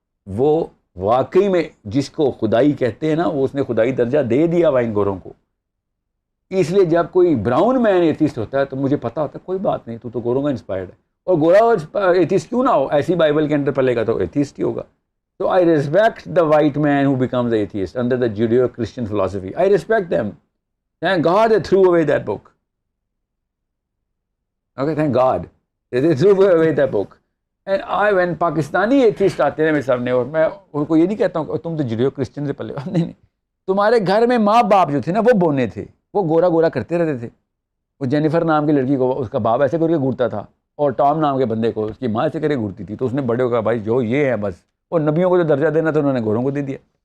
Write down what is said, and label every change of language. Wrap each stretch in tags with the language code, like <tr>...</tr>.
<ur>وہ واقعی میں جس کو خدائی کہتے ہیں نا, وہ اس نے خدائی درجہ دے دیا ہوا ان گوروں کو. اس لیے جب کوئی براؤن مین ایتھیسٹ ہوتا ہے تو مجھے پتا ہوتا ہے کوئی بات نہیں, تو گوروں کا انسپائرڈ ہے, اور گورا ایتھیسٹ کیوں نہ ہو, ایسی بائبل کے اندر پلے گا تو ایتھیسٹ ہی ہوگا.</ur> <en>So I respect the white man who becomes atheist under the Judeo-Christian philosophy. I respect them. Thank God they threw away that book. Okay, thank God. They threw away that book. And when Pakistani atheist</en> <ur>آتے ہیں میرے سامنے, اور میں ان کو یہ نہیں کہتا ہوں کہ تم تو Judeo-Christian سے پلے, نہیں, تمہارے گھر میں ماں باپ جو تھے نا وہ بونے تھے, وہ گورا گورا کرتے رہتے تھے. وہ جینیفر نام کی لڑکی کو اس کا باپ ایسے کر کے گھورتا تھا, اور ٹام نام کے بندے کو اس کی ماں ایسے کر کے گھورتی تھی. تو اس نے بڑے کو کہا بھائی جو یہ ہے بس, اور نبیوں کو جو درجہ دینا تھا انہوں نے گوروں کو دے دیا.</ur>